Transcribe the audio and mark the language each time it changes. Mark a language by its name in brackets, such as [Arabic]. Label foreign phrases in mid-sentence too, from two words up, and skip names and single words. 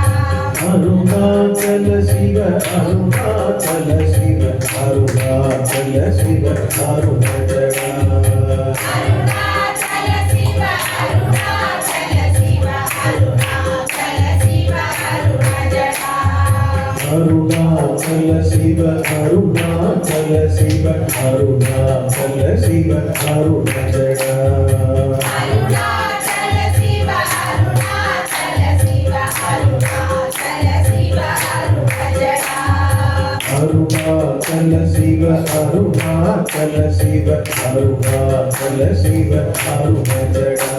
[Tamil] அருணாச்சல சிவ அருணாச்சல சிவ அருணாச்சல சிவ அருணாச்சல அருணாச்சல சிவ அருணாச்சல சிவ அருணாச்சல சிவ அருணாச்சலா அருணாச்சல शिव अरुणाचल शिव अरुणाचल शिव अरुणजड़ा अरुणाचल शिव अरुणाचल शिव अरुणाचल शिव अरुणजड़ा अरुणाचल शिव अरुणाचल शिव अरुणाचल शिव अरुणजड़ा